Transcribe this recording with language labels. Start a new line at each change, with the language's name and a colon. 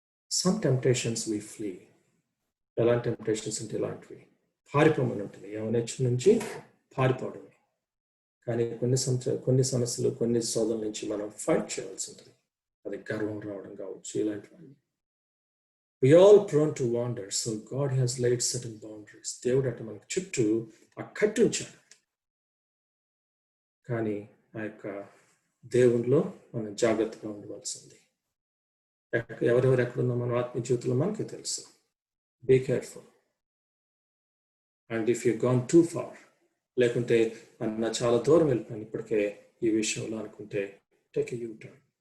English: Some temptations we flee.
Telugu: ఎలాంటి temptations అంటే ఇలాంటివి, పారిపోమని ఉంటుంది, యవనేచ్ఛ నుంచి పారిపోవడమే. కానీ కొన్ని సమస్యలు, కొన్ని శోధనల నుంచి మనం ఫైట్ చేయాల్సి ఉంటుంది. అది గర్వం రావడం కావచ్చు, ఇలాంటివన్నీ.
English: We all prone to wander, so God has laid certain boundaries.
Telugu: దేవుడు అట్ట మనకు చుట్టూ ఆ కట్టు ఉంచాడు. కానీ ఆ యొక్క దేవునిలో మనం జాగ్రత్తగా ఉండవలసింది. ఎవరెవరు ఎక్కడున్నా మన ఆత్మీయ జీవితంలో మనకి తెలుసు.
English: Be careful. And if you gone too far,
Telugu: లేకుంటే అన్న చాలా దూరం వెళ్ళిపోయాను ఇప్పటికే ఈ విషయంలో అనుకుంటే,
English: Take a U-turn.